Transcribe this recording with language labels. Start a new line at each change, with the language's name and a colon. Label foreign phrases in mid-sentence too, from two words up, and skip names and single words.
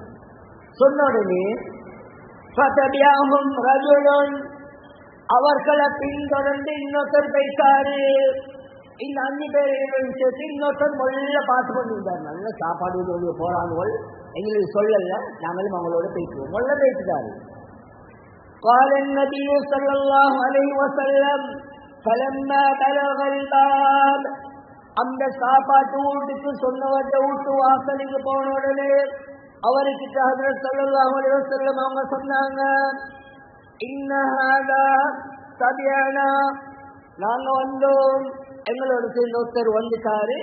Tamil: சொன்ன உடனே
Arabic: فتبعهم رجل,
Tamil: அவர்களை பின்தொடர்ந்து இன்னொருத்தர் போயிட்டாரு. இந்த 5 பேரையும் சேர்த்து இன்னொருத்தர் முதல்ல பார்த்து கொண்டிருந்தார். நல்ல சாப்பாடு போறாங்க, எங்களுக்கு சொல்லல, நாங்களும் அவங்களோட பேசுவோம். முதல்ல பேசிட்டாரு.
Arabic: قال النبي صلى الله عليه وسلم فلما بلغ الباب,
Tamil: அந்த சாப்பாட்டு வீட்டுக்கு சொன்னவற்ற வீட்டு வாசலுக்கு போன உடனே அவருக்கு ஹஜ்ரத்
Arabic: صلى الله عليه وسلم
Tamil: அவங்க சொன்னாங்க,
Arabic: إن هذا تبعنا,
Tamil: நாங்க வந்தோம், எங்களோட சேர்ந்த ஒருத்தர் வந்துட்டாரு.